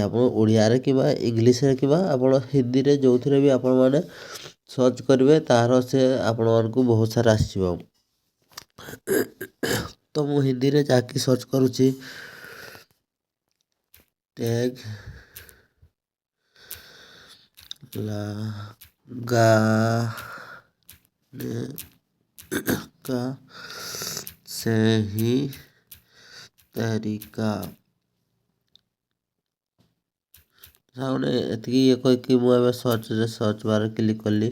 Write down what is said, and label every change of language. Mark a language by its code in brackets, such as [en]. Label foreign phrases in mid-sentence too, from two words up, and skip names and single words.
[or] ଆପଣ ଓଡ଼ିଆରେ କିମ୍ବା ଇଂଲିଶରେ କିମ୍ବା ଆପଣ ହିନ୍ଦୀରେ ଯେଉଁଥିରେ ବି ଆପଣମାନେ ସର୍ଚ୍ଚ କରିବେ, ତାହାର ସେ ଆପଣମାନଙ୍କୁ ବହୁତ ସାରା ଆସିଯିବ। ତ ମୁଁ ହିନ୍ଦୀରେ ଯାହାକି ସର୍ଚ୍ଚ କରୁଛି ଟ୍ୟାଗ୍ [hi] लगाने का सही तरीका। [or] ସାଙ୍ଗମାନେ ଏତିକି କହିକି ମୁଁ ଏବେ [en] search barରେ click [or] କଲି।